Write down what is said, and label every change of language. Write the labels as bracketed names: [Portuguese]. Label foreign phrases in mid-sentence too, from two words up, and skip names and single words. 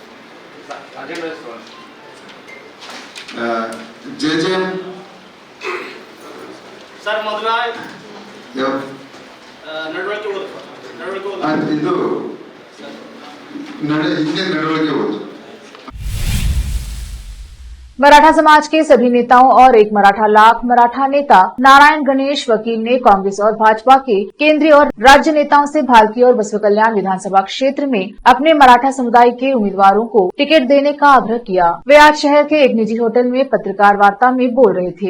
[Kannada] ಜೆ ಸರ್ ಮೊದಲ ನಡವಳಿಕೆ ಓದು, ನಡವಳಿಕೆ ಓದು. ಇದು ಹಿಂದೆ ನಡವಳಿಕೆ ಓದು. [Hindi] मराठा समाज के सभी नेताओं और एक मराठा लाख मराठा नेता नारायण गणेश वकील ने कांग्रेस और भाजपा के केंद्रीय और राज्य नेताओं से भालकी और बसव कल्याण विधानसभा क्षेत्र में अपने मराठा समुदाय के उम्मीदवारों को टिकट देने का आग्रह किया। वे आज शहर के एक निजी होटल में पत्रकार वार्ता में बोल रहे थे।